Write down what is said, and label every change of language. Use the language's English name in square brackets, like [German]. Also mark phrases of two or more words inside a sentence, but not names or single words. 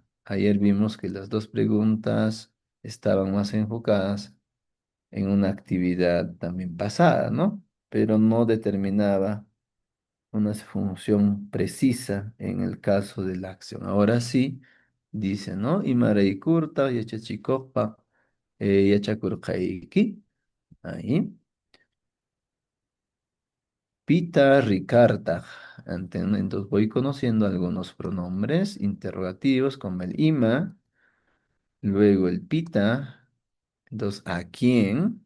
[Spanish] Ayer vimos que las dos preguntas estaban más enfocadas en una actividad también pasada, ¿no? Pero no determinaba una función precisa en el caso de la acción. Ahora sí, dice, ¿no? [Quechua] Imarei kurta, yachachikopa, yachakurkaiki. Ahí. Pita ricarta. [Spanish] Entonces voy conociendo algunos pronombres interrogativos como el ima, luego el pita, entonces a quién.